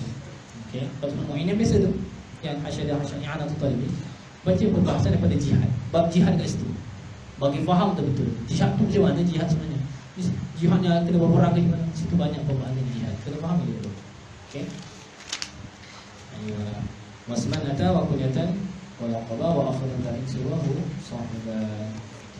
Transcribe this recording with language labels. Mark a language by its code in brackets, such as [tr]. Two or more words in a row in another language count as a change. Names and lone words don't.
[ms] Okey, Fathul Mu'in yang biasa tu, yang i'anatul talibin. Baca pembahasan daripada jihad. Bab jihad kat situ. Bagi faham betul-betul jihad tu macam mana jihad sebenarnya. Jihadnya kena berperang ke mana? Situ banyak pembahasan jihad. Kena faham dulu. Okey. [ar] واسماً أتى و كنيةً و لقباً و أخّرن ذا إن سواه صحبا.